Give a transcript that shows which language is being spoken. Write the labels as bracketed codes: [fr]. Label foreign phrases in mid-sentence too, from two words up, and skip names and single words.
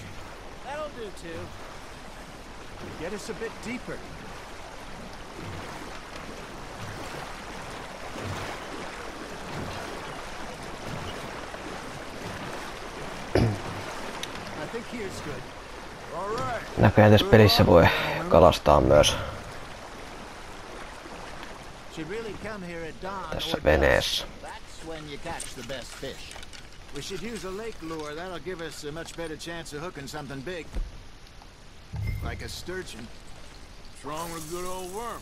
[en] That'll do too. Get us a bit deeper. I think here's good. all right. [fi] Näköjään tässä pelissä voi kalastaa myös [en] Should really come here at dawn [fi] tässä [en] or [fi] veneessä. [en] dusk. That's when you catch the best fish. We should use a lake lure. That'll give us a much better chance of hooking something big. Like a sturgeon. What's wrong with a good old worm?